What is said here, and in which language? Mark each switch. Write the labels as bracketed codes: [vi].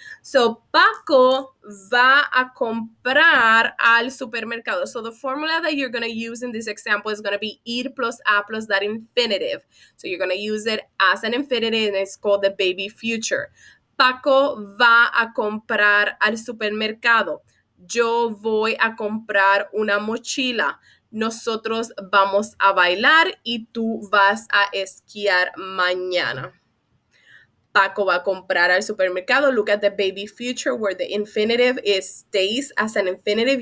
[es] So Paco va a comprar al supermercado. [en] So the formula that you're going to use in this example is going to be ir plus a plus that infinitive. So you're going to use it as an infinitive, and it's called the baby future. [es] Paco va a comprar al supermercado. Yo voy a comprar una mochila. Nosotros vamos a bailar y tú vas a esquiar mañana. Paco va a comprar al supermercado. [en] Look at the baby future where the infinitive stays as an infinitive.